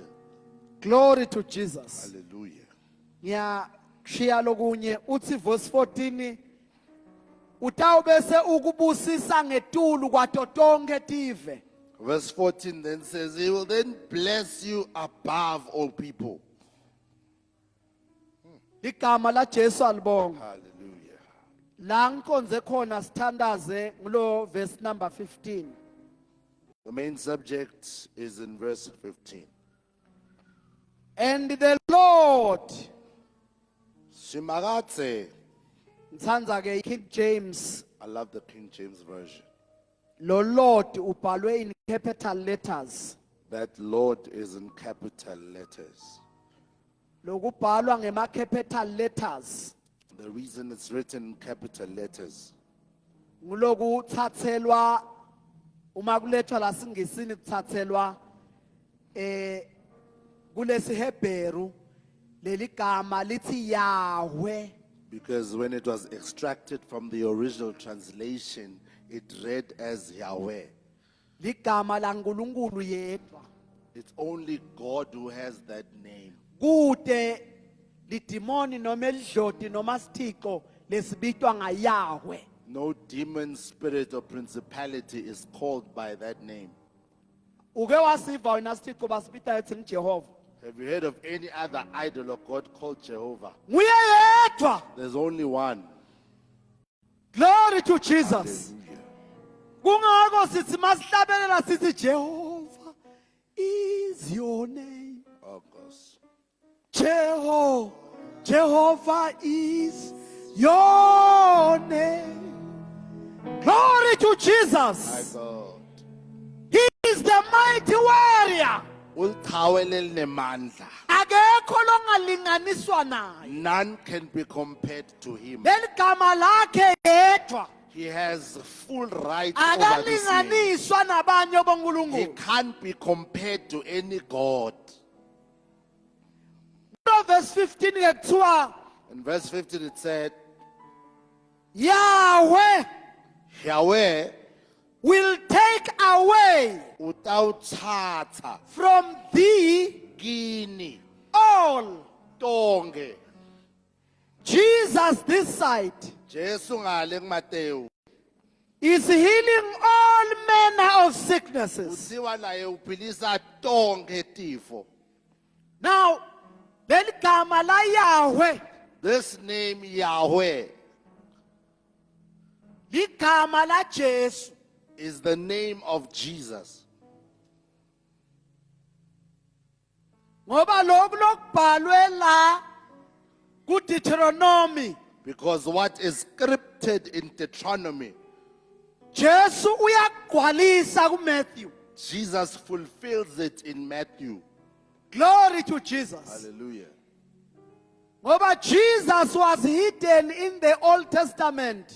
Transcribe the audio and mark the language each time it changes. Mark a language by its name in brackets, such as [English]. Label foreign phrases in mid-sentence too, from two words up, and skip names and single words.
[English] Glory to Jesus. Hallelujah. [Swati] Ngiyashiya lokunye uthi verse 14 utawubese ukubusisa ngetulu kwato tonke tive. [English] Verse 14 then says, He will then bless you above all people. [Swati] Igama la Jesu alibonga. Hallelujah. La ngikonze khona sithandaze ngulo [English] verse number 15. The main subject is in verse 15. And the Lord, [Swati] Shimagatse. ngithanda ke King James, [English] I love the King James Version. [Swati] lo Lord ubhalwe [English] in capital letters. That Lord is in capital letters. [Swati] Lokubhalwa ngema [English] capital letters The reason it's written in capital letters [Swati] nguloku uthathelwa uma kulethwa la singisini kuthathelwa kulesi Hebrew leli gama lithi Yahweh. [English] because when it was extracted from the original translation, it read as Yahweh. [Swati] Ligama la uNkulunkulu yedwa. [English] It's only God who has that name. [Swati] Kude lidimoni noma elidloti noma sithixo lesibitwa ngaYahweh. [English] No demon, spirit, or principality is called by that name. [Swati] Uke wasiva wena sithixo basibita ethi ngJehova. [English] Have you heard of any other idol or God called Jehovah? [Swati] Nguye yedwa. [English] There's only one. Glory to Jesus. Hallelujah. [Swati] Kungako sithi masihlabelela sithi [English] Jehovah is your name. Oh, gosh. Jehovah is your name. Glory to My Jesus. God. He is the mighty warrior. [Swati] Ulthawelel nemandla. Akekho longalinganiswa naye. [English] None can be compared to him. [Swati] Leli gama lakhe yedwa [English] He has full right over this name. [Swati] akalinganiswa nabanye [English] He [Swati] bonkulunkulu. [English] can't be compared to any God. [Swati] Verse 15 ke kuthiwa [English] In verse 15 it said, Yahweh Yahweh will take away [Swati] utawuthatha [English] from thee [Swati] kini [English] all. [Swati] tonke. [English] Jesus this side [Swati] Jesu ngale kuMateyu [English] is healing all manner of sicknesses. [Swati] uthiwa naye uphilisa tonke tifo. Now, leli gama la Yahweh [English] This name Yahweh [Swati] ligama la Jesu. [English] is the name of Jesus. [Swati] ngoba lokhu lokubhalwe la ku Deuteronomy [English] Because what is scripted in Deuteronomy, [Swati] Jesu uyagqwalisa ku Matthew. [English] Jesus fulfills it in Matthew. Glory to Jesus. Hallelujah. Ngoba Jesus was hidden in the Old Testament.